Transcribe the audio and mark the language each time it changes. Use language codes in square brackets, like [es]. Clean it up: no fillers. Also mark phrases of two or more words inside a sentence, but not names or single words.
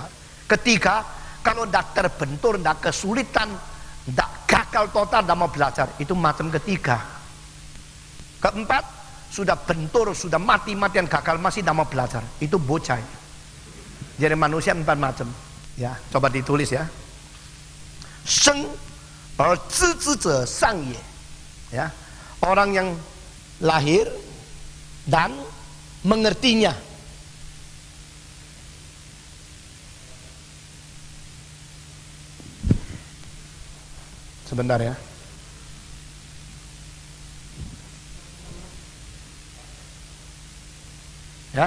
[id] Ketiga, kalau tidak terbentur, tidak kesulitan, tidak gagal total, tidak mau belajar, itu macam ketiga. Keempat, sudah bentur, sudah mati-matian gagal, masih tidak mau belajar, itu bocah. Jadi manusia 4 macam. Ya, coba ditulis ya. [zh] Seng 而知之者上也. [id] Ya, orang yang lahir dan mengertinya. Sebentar ya. Ya.